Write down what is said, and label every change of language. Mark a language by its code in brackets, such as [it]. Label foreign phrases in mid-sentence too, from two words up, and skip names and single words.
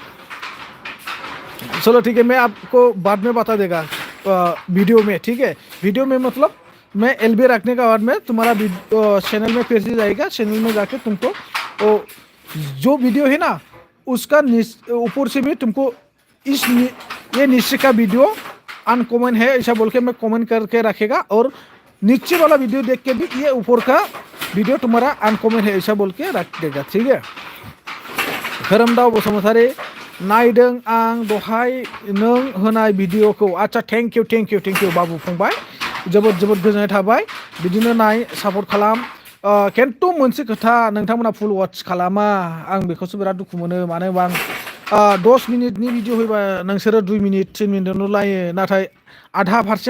[hi] चलो ठीक है मैं आपको बाद में बता देगा वीडियो में ठीक है वीडियो में मतलब मैं एलबी रखने के बाद में तुम्हारा चैनल में फिर से जाएगा चैनल में जाके तुमको जो वीडियो है ना उसका ऊपर से भी तुमको ये नीचे का वीडियो [en] uncommon है [hi] ऐसा बोल के मैं कमेंट करके रखेगा और नीचे वाला वीडियो देख के भी ये ऊपर का वीडियो तुम्हारा अनकॉमन है ऐसा बोल के रख देगा ठीक है [brx] खोरोमदाव बसुमतारी नायदों आं दहाय नों होनाय भिडिअखौ आच्छा [en] thank you [brx] बाबु फंबाय जोबोद गोजोननाय थाबाय बिदिनो नाय सापर्ट खालाम खिन्थु मोनसे खोथा नोंथांमोना [en] full watch [brx] खालामा आं बेखौसो बिराद दुखु मोनो मानो होनबा आं 10 मिनिटनि भिडिअ होयोबा नोंसोरो 2 मिनिट 3 मिनिटल' लायो नाथाय आधा पारसेन्ट